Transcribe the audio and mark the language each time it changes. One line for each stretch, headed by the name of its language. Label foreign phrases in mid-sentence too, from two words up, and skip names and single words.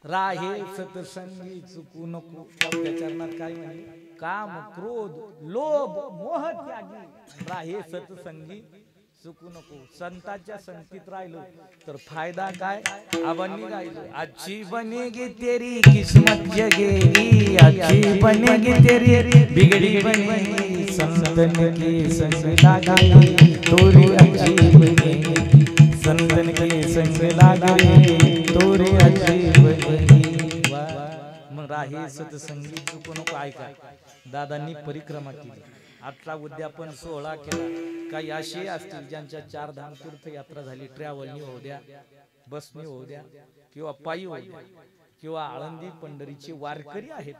Marathi: राहे सतसंगी चुकू नको. आपल्या चरणात काय म्हणले? काम क्रोध लोभ मोह त्यागी राहे सतसंगी चुकू नको. संतांच्या संगतीत राहिलो तर फायदा काय? आबांनी गायलं,
Hindi: अच्छी बनेगी तेरी किस्मत जगेगी, अच्छी बनेगी तेरी बिगड़ी बनेगी, संतन के संग लागे तोरी अच्छी बनेगी, संतन के संग लागे तोरी अच्छी बनेगी.
Marathi: मग राहे सतसंगी चुकू नको. ऐका, दादांनी परिक्रमा केली. आजचा उद्यापन सोहळा केला. काही असे असतील ज्यांच्या 4 धाम तीर्थयात्रा झाली, ट्रॅव्हलनी होऊ द्या, बसनी होऊ द्या, किंवा पायी होऊ द्या, किंवा आळंदी पंढरीचे वारकरी आहेत.